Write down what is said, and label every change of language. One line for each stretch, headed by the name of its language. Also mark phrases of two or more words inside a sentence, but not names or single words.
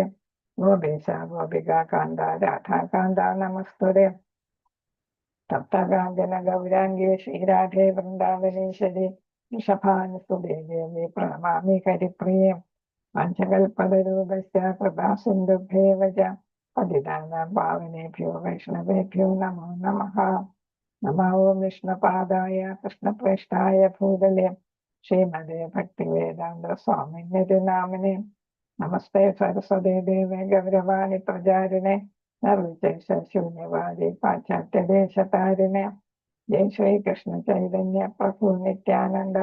Sanskrit: ഗോപേശ ഗോപികാ കാന്ത രാധാകാന്ത നമസ്തുതേ. തപ്തകാഞ്ചന ഗൗരാംഗേ ശ്രീരാധേ വൃന്ദാവനേശ്വരി. വൃഷഭാനുസുതേ ദേവി പ്രണമാമി ഹരിപ്രിയേ. പഞ്ചകൽപതരൂപസ്യ കൃപാ സിന്ധുഭ്യേവ ച. പതിതാനാം പാവനേഭ്യോ വൈഷ്ണവേഭ്യോ നമോ നമഃ. നമോ ഓം വിഷ്ണുപാദായ കൃഷ്ണപ്രേഷ്ഠായ ഭൂതലേ ശ്രീമതേ ഭക്തിവേദാന്ത സ്വാമിന്യതി നാമിനെ. നമസ്തേ സരസ്വതേ ദേവേ ഗൗരവാണി പ്രചാരിണേ. നിർവിശേഷശൂന്യവാദി പാശ്ചാത്യദേശതാരിണേ. ജയ ശ്രീകൃഷ്ണ ചൈതന്യ പ്രഭു നിത്യാനന്ദ.